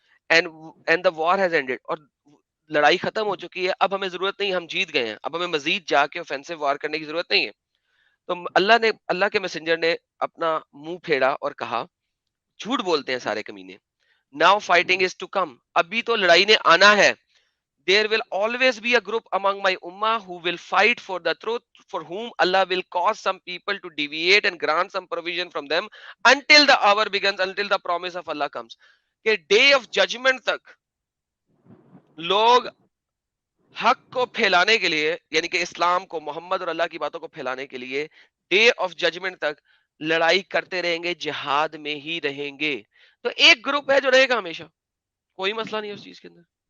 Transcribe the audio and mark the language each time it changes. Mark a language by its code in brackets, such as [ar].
[en] and the war has ended, [ur] اور لڑائی ختم ہو چکی ہے, اب ہمیں ضرورت نہیں, ہم جیت گئے ہیں, اب ہمیں مزید جا کے offensive وار کرنے کی ضرورت نہیں ہے. تو اللہ کے میسنجر نے اپنا منہ پھیڑا اور کہا جھوٹ بولتے ہیں سارے کمینے, [en] now fighting is to come, [ur] ابھی تو لڑائی نے آنا ہے. [en] there will always be a group among my ummah who will fight for the truth, for whom Allah will cause some people to deviate and grant some provision from them until the hour begins, until the promise of Allah comes. [ur] کہ [en] day of judgment [ur] تک لوگ حق کو پھیلانے کے لیے، یعنی کہ اسلام کو، محمد اور اللہ کی باتوں کو پھیلانے کے لیے ڈے آف ججمنٹ تک لڑائی کرتے رہیں گے، جہاد میں ہی رہیں گے. تو ایک گروپ ہے جو رہے گا ہمیشہ، کوئی مسئلہ نہیں ہے اس چیز کے اندر.